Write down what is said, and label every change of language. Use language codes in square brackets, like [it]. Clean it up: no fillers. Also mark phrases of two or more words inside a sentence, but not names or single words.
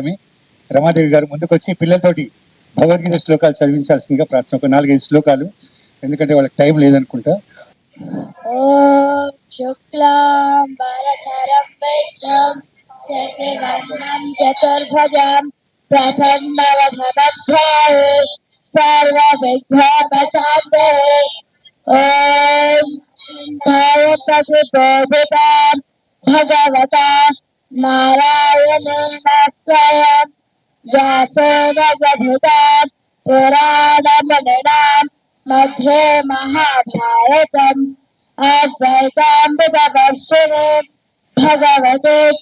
[te] ఆమె రమాదేవి గారు ముందుకు వచ్చి పిల్లలతోటి భగవద్గీత శ్లోకాలు చదివించాల్సిందిగా ప్రార్థన, ఒక 4-5 శ్లోకాలు, ఎందుకంటే వాళ్ళకి టైం లేదనుకుంటా. [sa] ఓం శుక్లాం వరదరం విష్ణుం శశివర్ణం చతుర్భుజం ప్రసన్నవదనధ్యాయే सर्वविघ्नोपशान्तये। ॐ भवतः भगवता नारायणेन स्वयं व्यासेन दधितां पुराणमुनिनां मध्ये महाभारतम् अद्वैतामृतवर्षिणीं भगवते